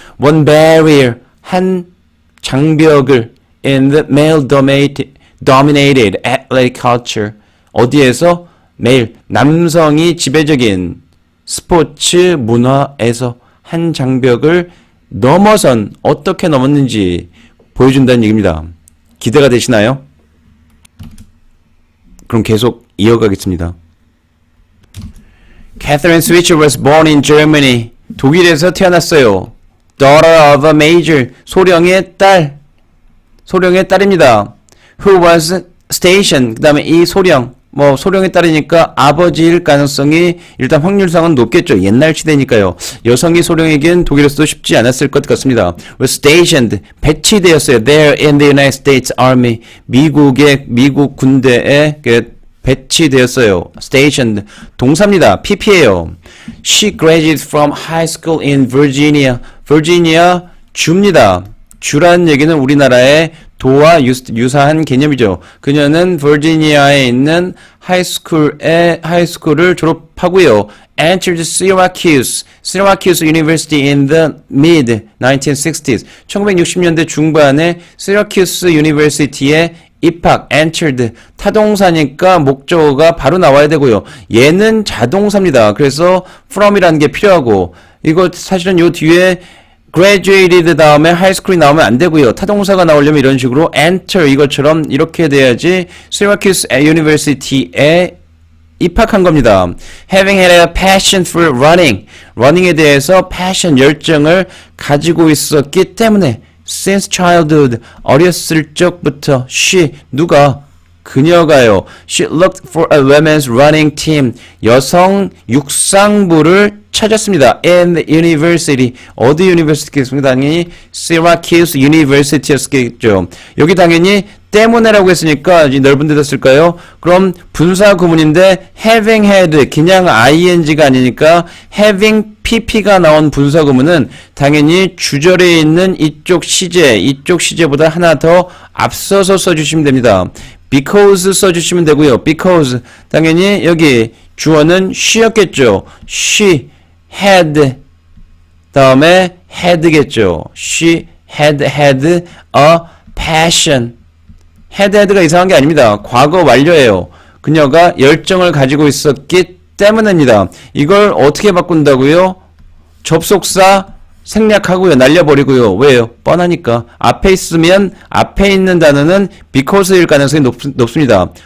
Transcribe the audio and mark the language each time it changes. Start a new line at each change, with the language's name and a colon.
English: One barrier,
Korean: 한 장벽을
English: in the male dominated athletic culture,
Korean: 어디에서? 매일 남성이 지배적인 스포츠 문화에서 한 장벽을 넘어선, 어떻게 넘었는지 보여준다는 얘기입니다. 기대가 되시나요? 그럼 계속 이어가겠습니다.
English: Catherine Switzer was born in Germany.
Korean: 독일에서 태어났어요.
English: Daughter of a major.
Korean: 소령의 딸입니다.
English: Who was stationed.
Korean: 그 다음에 이 소령의 딸이니까 아버지일 가능성이 일단 확률상은 높겠죠. 옛날 시대니까요. 여성이 소령에겐 독일에서도 쉽지 않았을 것 같습니다.
English: was stationed.
Korean: 배치되었어요.
English: There in the United States Army.
Korean: 미국 군대에 배치되었어요. stationed. 동사입니다. PP예요.
English: She graduated from high school in Virginia.
Korean: Virginia 주입니다. 주라는 얘기는 우리나라의 도와 유사한 개념이죠. 그녀는 버지니아에 있는 하이스쿨을 졸업하고요.
English: Entered Syracuse University in the mid-1960s.
Korean: 1960년대 중반에 Syracuse University에 입학, entered, 타동사니까 목적어가 바로 나와야 되고요. 얘는 자동사입니다. 그래서 from이라는 게 필요하고, 이거 사실은 요 뒤에 graduated 다음에 high school이 나오면 안 되고요. 타동사가 나오려면 이런 식으로 enter 이것처럼 이렇게 돼야지 Syracuse University에 입학한 겁니다.
English: Having had a passion for running.
Korean: running에 대해서 passion, 열정을 가지고 있었기 때문에
English: since childhood,
Korean: 어렸을 적부터 she, 누가? 그녀가요.
English: She looked for a women's running team.
Korean: 여성 육상부를 찾았습니다.
English: in the university.
Korean: 어디 university겠습니까? 당연히 Syracuse University였겠죠. 여기 당연히 때문에라고 했으니까 이제 넓은 데다 쓸까요? 그럼 분사 구문인데
English: having had
Korean: 그냥 ing가 아니니까 having pp가 나온 분사 구문은 당연히 주절에 있는 이쪽 시제보다 하나 더 앞서서 써주시면 됩니다. because 써주시면 되고요. because 당연히 여기 주어는 she였겠죠.
English: she had
Korean: 다음에 had겠죠.
English: she had a passion.
Korean: had가 이상한 게 아닙니다. 과거 완료예요. 그녀가 열정을 가지고 있었기 때문입니다. 이걸 어떻게 바꾼다고요? 접속사 생략하고요. 날려버리고요. 왜요? 뻔하니까. 앞에 있으면 앞에 있는 단어는 because일 가능성이 높습니다.